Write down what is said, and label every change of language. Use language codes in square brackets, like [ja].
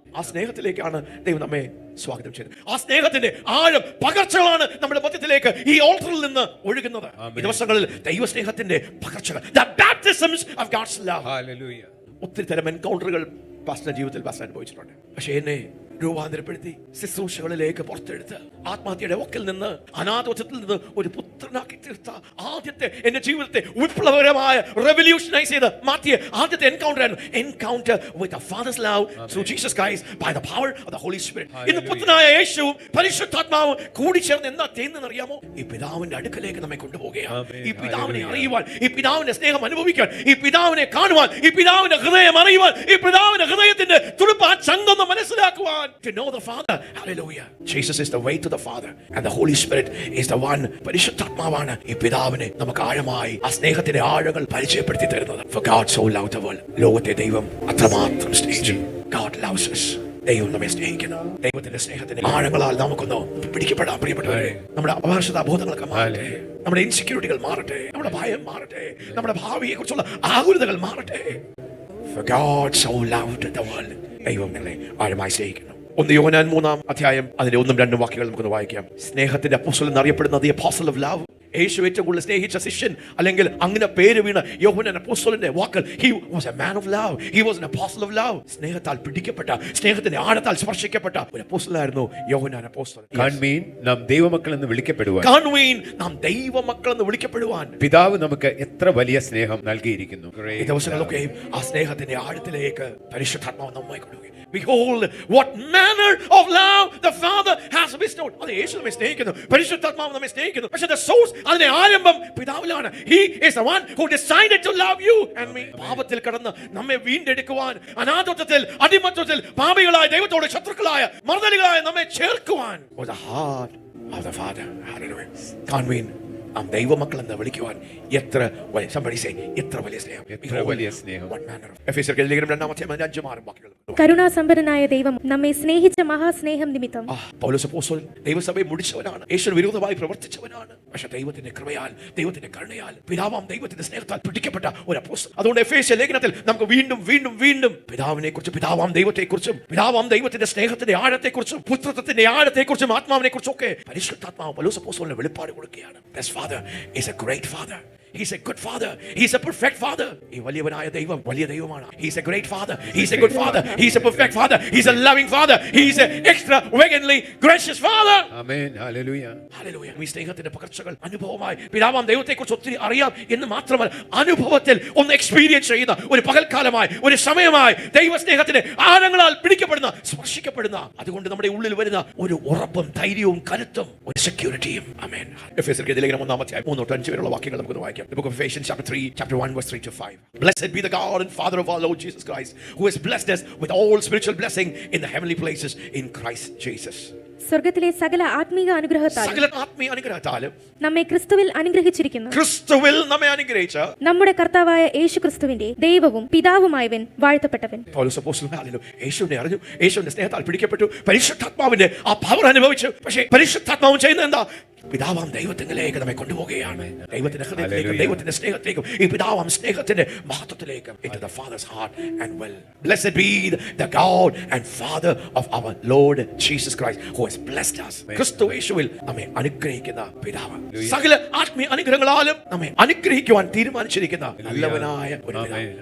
[ml] ആ സ്നേഹത്തിലേക്കാണ് ദൈവം നമ്മെ സ്വാഗതം ചെയ്തത്. ആ സ്നേഹത്തിന്റെ ആഴം പകർച്ചകളാണ് നമ്മുടെ മധ്യത്തിലേക്ക് ഈ ഓൾട്ടറിൽ നിന്ന് ഒഴുകുന്നത്. ഈ ദിവസങ്ങളിൽ ദൈവസ്നേഹത്തിന്റെ പകർച്ചകൾ, [en] the baptisms of God's love. Hallelujah. [ml] ഒത്തിരി തരം എൻകൗണ്ടറുകൾ പാസ്റ്റർ ജീവിതത്തിൽ പാസ്റ്റർ അനുഭവിച്ചിട്ടുണ്ട്. പക്ഷേ എന്നെ രൂപാന്തരപ്പെടുത്തി ശുശ്രൂഷകളിലേക്ക് പുറത്തെടുത്ത് ആത്മഹത്യയുടെ ഒക്കിൽ നിന്ന്, അനാഥത്വത്തിൽ നിന്ന് ഒരു പുത്രനാക്കി തീർത്ത ആദ്യത്തെ എന്റെ ജീവിതത്തെ വിപ്ലവകരമായ റെവല്യൂഷനൈസ് ചെയ്ത് മാറ്റിയ ആദ്യത്തെ എൻകൗണ്ടർ ആയിരുന്നു. [en] Encounter with the Father's love through Jesus Christ by the power of the Holy Spirit. [ml] ഇന്ന് പുത്രനായ യേശുവും പരിശുദ്ധാത്മാവും കൂടി ചേർന്ന് എന്താ ചെയ്യുന്നതെന്ന് അറിയാമോ? ഈ പിതാവിന്റെ അടുക്കലേക്ക് നമ്മെ കൊണ്ടുപോവുകയാണ്. ഈ പിതാവിനെ അറിയുവാൻ, ഈ പിതാവിന്റെ സ്നേഹം അനുഭവിക്കാൻ, ഈ പിതാവിനെ കാണുവാൻ, ഈ പിതാവിന്റെ ഹൃദയം അറിയുവാൻ, ഈ പിതാവിന്റെ ഹൃദയത്തിന്റെ തുടുപ്പ്, ആ ചങ്കൊന്ന് മനസ്സിലാക്കുവാൻ. [en] To know the Father. Hallelujah. Jesus is the way to the Father and the Holy Spirit is the one. [ml] പരിശുദ്ധാത്മാവാണ് ഈ പിതാവിനെ നമുക്ക് ആഴമായി ആ സ്നേഹത്തിന്റെ ആഴങ്ങൾ പരിചയപ്പെടുത്തി തരുന്നത്. [en] For God so loved the world. [ml] ലോകത്തെ ദൈവം അത്രമാത്രം സ്നേഹിച്ചു. [en] God loves us. [ml] ദൈവം നമ്മെ സ്നേഹിക്കുന്നു. ദൈവത്തിന്റെ സ്നേഹത്തിന്റെ ആഴങ്ങളാൽ നമുക്കൊന്ന് പിടിക്കപ്പെടാം. പ്രിയപ്പെട്ടവരെ, നമ്മുടെ അപകർഷതാ ബോധങ്ങളൊക്കെ മാറട്ടെ, നമ്മുടെ ഇൻസെക്യൂരിറ്റികൾ മാറട്ടെ, നമ്മുടെ ഭയം മാറട്ടെ, നമ്മുടെ ഭാവിയെ കുറിച്ചുള്ള ആകുലതകൾ മാറട്ടെ. [en] For God so loved the world. [ml] ദൈവം നമ്മളെ ആഴമായി സ്നേഹിക്കുന്നു. 1 യോഹന്നാൻ 3:1 അതിന്റെ 1-2 വാക്യങ്ങൾ നമുക്കൊന്ന് വായിക്കാം. സ്നേഹത്തിന്റെ അപ്പോസ്തലൻ എന്നറിയപ്പെടുന്ന [en] the apostle of love. [ml] യേശു ഏറ്റവും കൂടുതൽ സ്നേഹിച്ച ശിഷ്യൻ, അല്ലെങ്കിൽ അങ്ങനെ പേര് വീണ യോഹന്നാൻ അപ്പോസ്തലന്റെ വാക്കുകൾ, [en] he was a man of love, [ml] he was an apostle of love. സ്നേഹത്താൽ പിടിക്കപ്പെട്ട, സ്നേഹത്തിന്റെ ആഴത്താൽ സ്പർശിക്കപ്പെട്ട ഒരു അപ്പോസ്തലനായിരുന്നു യോഹന്നാൻ അപ്പോസ്തലൻ. കാൺമീൻ, നാം ദൈവമക്കൾ എന്ന് വിളിക്കപ്പെടുവാൻ, കാൺമീൻ, നാം ദൈവമക്കൾ എന്ന് വിളിക്കപ്പെടുവാൻ പിതാവ് നമുക്ക് എത്ര വലിയ സ്നേഹം നൽകിയിരിക്കുന്നു. ഈ ദിവസങ്ങളൊക്കെ ആ സ്നേഹത്തിന്റെ ആഴത്തിലേക്ക് പരിശുദ്ധാത്മാവ് നമ്മെ കൊണ്ടുപോയി. [en] Behold what manner of love the Father has bestowed. [ml] അത് യേശു നമ്മെ സ്നേഹിക്കുന്നു, പരിശുദ്ധാത്മാവ് നമ്മെ സ്നേഹിക്കുന്നു. പക്ഷേ the source, അതിന്റെ ആരംഭം പിതാവിലാണ്. [en] He is the one who decided to love you and me. [ml] പാപത്തിൽ കടന്ന് നമ്മെ വീണ്ടെടുക്കുവാൻ, അനാഥത്വത്തിൽ, അടിമത്വത്തിൽ പാപികളായ, ദൈവത്തോട് ശത്രുക്കളായ, മർദ്ദനികളായ നമ്മെ ചേർക്കുവാൻ [en] was the heart of the Father. Hallelujah. [ml] കാൺമീൻ, നാം ദൈവമക്കൾ എന്ന് വിളിക്കുവാൻ എത്ര എത്ര വലിയ സ്നേഹം. എത്ര വലിയ സ്നേഹം. എഫേസ്യർക്ക് ലേഖനം 2-ാം വാക്യങ്ങൾ. കരുണാസമ്പന്നനായ ദൈവം നമ്മെ സ്നേഹിച്ച മഹാസ്നേഹം നിമിത്തം. പൗലോസ് അപ്പോസ്തലൻ ദൈവസഭയെ മുടിച്ചവനാണ്, യേശുവിന് വിരോധമായി പ്രവർത്തിച്ചവനാണ്. പക്ഷെ ദൈവത്തിന്റെ കൃപയാൽ, ദൈവത്തിന്റെ കരുണയാൽ, പിതാവാം ദൈവത്തിന്റെ സ്നേഹത്താൽ പിടിക്കപ്പെട്ട ഒരു അപ്പോസ്തലൻ. അതുകൊണ്ട് എഫേസ്യ ലേഖനത്തിൽ നമുക്ക് വീണ്ടും വീണ്ടും വീണ്ടും പിതാവിനെ കുറിച്ചും, പിതാവാം ദൈവത്തെ കുറിച്ചും, പിതാവാം ദൈവത്തിന്റെ സ്നേഹത്തിന്റെ ആഴത്തെ കുറിച്ചും, പുത്രത്വത്തിന്റെ ആഴത്തെ കുറിച്ചും, ആത്മാവിനെ കുറിച്ചും ഒക്കെ പരിശുദ്ധാത്മാവ് പൗലോസ് അപ്പോസ്തലന് വെളിപ്പാട് കൊടുക്കുകയാണ്. [en] This father is a great father. He's a good father. He's a perfect father. [ml] ഈ വലിയവനായ ദൈവം വലിയ ദൈവമാണ്. [en] He's a great father. He's a good father. He's a perfect father. He's a loving father. He's an extravagantly gracious father. [ml] Amen. Hallelujah. Hallelujah. ഈ സ്നേഹത്തിന്റെ പകർച്ചകൾ അനുഭവമായി പിതാവാം ദൈവത്തെക്കുറിച്ച് ഒത്തിരി അറിയാം എന്ന് മാത്രമല്ല, അനുഭവത്തിൽ ഒന്ന് എക്സ്പീരിയൻസ് ചെയ്യുന്ന ഒരു പകൽക്കാലമായി, ഒരു സമയമായി ദൈവസ്നേഹത്തിന്റെ ആഴങ്ങളാൽ പിടിക്കപ്പെടുന്ന, സ്പർശിക്കപ്പെടുന്ന, അതുകൊണ്ട് നമ്മുടെ ഉള്ളിൽ വരുന്ന ഒരു ഉറപ്പും ധൈര്യവും കരുത്തും ഒരു സെക്യൂരിറ്റിയും. ആമേൻ. എഫേസ്യർക്ക് ലേഖനം 1-5 വരെയുള്ള വാക്യങ്ങൾ നമുക്ക് വായിക്കാം. [en] The book of Ephesians chapter 1 verse 3-5. Blessed be the God and Father of our Lord Jesus Christ, who has blessed us with all spiritual blessing in the heavenly places in Christ Jesus. [ml] സ്വർഗ്ഗത്തിലെ സകല ആത്മീയ അനുഗ്രഹത്താലും നമ്മെ ക്രിസ്തുവിൽ അനുഗ്രഹിച്ചിരിക്കുന്നു. ക്രിസ്തുവിൽ നമ്മെ അനുഗ്രഹിച്ച നമ്മുടെ കർത്താവായ യേശു ക്രിസ്തുവിന്റെ ദൈവവും പിതാവുമായവൻ വാഴ്ത്തപ്പെട്ടവൻ. പൗലോസ് അപ്പോസ്തലൻ യേശുവിനെ അറിഞ്ഞു, യേശുവിന്റെ സ്നേഹത്താൽ പിടിക്കപ്പെട്ടു, പരിശുദ്ധാത്മാവിന്റെ ആ പവർ അനുഭവിച്ചു. പക്ഷേ പരിശുദ്ധാത്മാവ് ചെയ്യുന്നത് എന്താ? പിതാവാം ദൈവത്തിലേക്ക് നമ്മെ കൊണ്ടുപോവുകയാണ്. ദൈവത്തിന്റെ ഹൃദയത്തിലേക്കും, ദൈവത്തിന്റെ സ്നേഹത്തിലേക്കും, ഈ പിതാവാം സ്നേഹത്തിന്റെ മഹത്വത്തിലേക്കും, [en] into the Father's heart and will. Blessed be the God and Father of our Lord Jesus Christ, who has blessed us. [ml] ക്രിസ്തു യേശുവിൽ നമ്മെ അനുഗ്രഹിക്കുന്ന പിതാവ്, സകല ആത്മീയ അനുഗ്രഹങ്ങളാലും നമ്മെ അനുഗ്രഹിക്കുവാൻ തീരുമാനിച്ചിരിക്കുന്ന നല്ലവനായ ഒരു പിതാവ്.